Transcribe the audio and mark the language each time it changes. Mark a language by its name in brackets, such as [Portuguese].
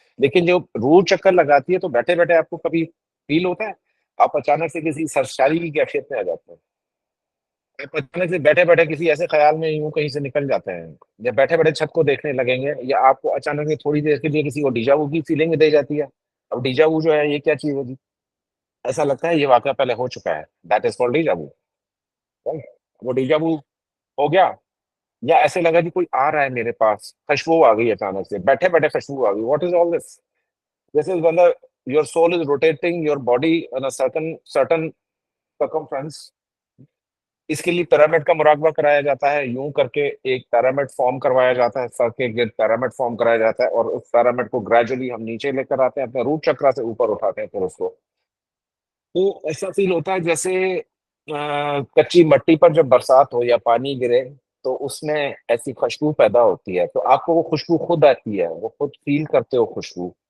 [Urdu] لیکن جو روح چکر لگاتی ہے تو بیٹھے بیٹھے آپ کو کبھی فیل ہوتا ہے آپ اچانک سے کسی سرشاری کی کیفیت میں آ جاتے ہیں، آپ اچانک سے بیٹھے بیٹھے کسی ایسے خیال میں یوں کہیں سے نکل جاتے ہیں، یا بیٹھے بیٹھے چھت کو دیکھنے لگیں گے، یا آپ کو اچانک سے تھوڑی دیر کے لیے کسی کو ڈیجا وو کی فیلنگ دے جاتی ہے. اب ڈیجا وو جو ہے یہ کیا چیز ہوگی، ایسا لگتا ہے یہ واقعہ پہلے ہو چکا ہے، [English] that is called [Urdu] ڈیجا وو. وہ ڈیجا وو ہو گیا، یا ایسے لگا کہ کوئی آ رہا ہے میرے پاس، خوشبو آ گئی اچانک سے، بیٹھے بیٹھے خوشبو آ گئی. [English] What is all this? This is when your soul is rotating your body on a certain circumference. [Urdu] اس کے لیے پیرامڈ کا مراقبہ کرایا جاتا ہے، یوں کر کے ایک پیرامڈ فارم کروایا جاتا ہے، سر کے گرد پیرامڈ فارم کرایا جاتا ہے، اور اس پیرامڈ کو گریجولی ہم نیچے لے کر آتے ہیں، اپنے روٹ چکرا سے اوپر اٹھاتے ہیں. پھر اس کو تو ایسا فیل ہوتا ہے جیسے کچی مٹی پر جب برسات ہو یا پانی گرے تو اس میں ایسی خوشبو پیدا ہوتی ہے، تو آپ کو وہ خوشبو خود آتی ہے، وہ خود فیل کرتے ہو خوشبو.